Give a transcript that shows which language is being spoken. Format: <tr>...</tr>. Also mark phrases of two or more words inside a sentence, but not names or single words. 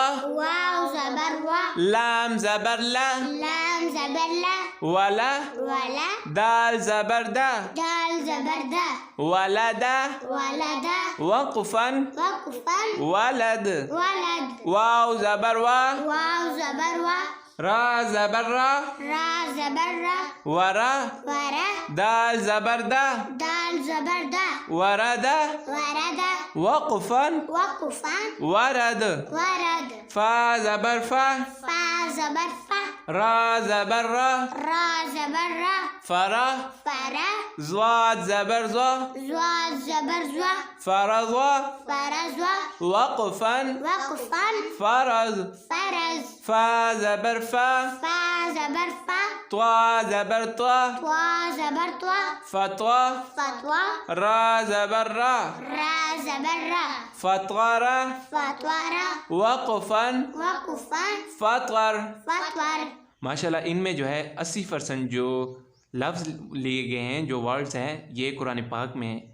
<ur>واو زبر وا، لام زبر لا، لام زبر لا، ولا، ولا، دال زبر دا، دال زبر دا، ولد، ولد، وقفا، وقفا، ولد، ولد، واو زبر وا، واو زبر وا، را زبر را، را زبر را، ورا، ورا، دال زبر دا، دال زبر دا، ورد، ورد، وقفا، وقفا، ورد، ورد، فا زبر فا، فا زبر فا، را زبر را، را زبر را، فرا، فرا، زواد زبر زوا، زوا زبر زوا، فرضوا، فرزوا، وقفا، وقفا، فرض، فرز، فا زبر فا، فا زبر فا، طوا زبر طوا، طوا زبر طوا، فتوى، فتوى، را زبر را، را زبر را، فطغر، فتوارا، وقفا، وقفا، فطغر. فتور. ماشاءاللہ ان میں جو ہے 80% جو لفظ لیے گئے ہیں، جو ورڈز ہیں، یہ قرآن پاک میں ہیں.</ur>